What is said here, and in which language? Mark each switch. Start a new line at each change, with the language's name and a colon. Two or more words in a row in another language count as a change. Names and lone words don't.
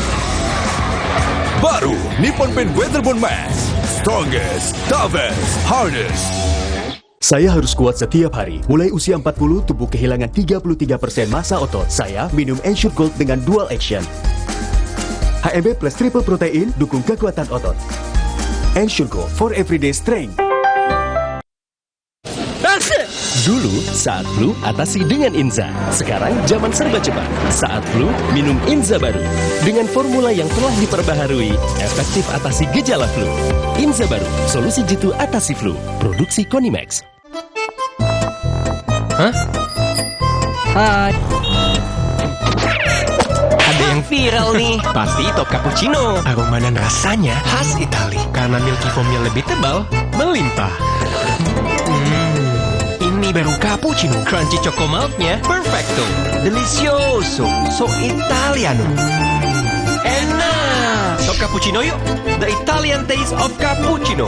Indonesian: Baru Nippon Paint Weatherboard Max.
English: Strongest, toughest, hardest.
Indonesian: Saya harus kuat setiap hari. Mulai usia 40, tubuh kehilangan 33% massa otot. Saya minum Ensure Gold dengan
English: dual action.
Indonesian: HMB
English: plus triple protein
Indonesian: dukung kekuatan otot.
English: Ensure Gold for everyday strength.
Indonesian: Dulu, saat flu, atasi dengan Inza. Sekarang, zaman serba cepat. Saat flu, minum Inza baru. Dengan formula yang telah diperbaharui, efektif atasi gejala flu. Inza baru, solusi jitu atasi flu. Produksi Konimax. Hah? Hai. Ada yang viral nih. Pasti top cappuccino. Aroma dan rasanya khas Itali. Karena
English: milky foamnya
Indonesian: lebih tebal, melimpah. Ini baru cappuccino.
English: Crunchy choco milknya
Indonesian: perfecto.
Italian: Delicioso. So Italiano.
Indonesian: Enak. Top cappuccino yuk.
English: The Italian taste of cappuccino.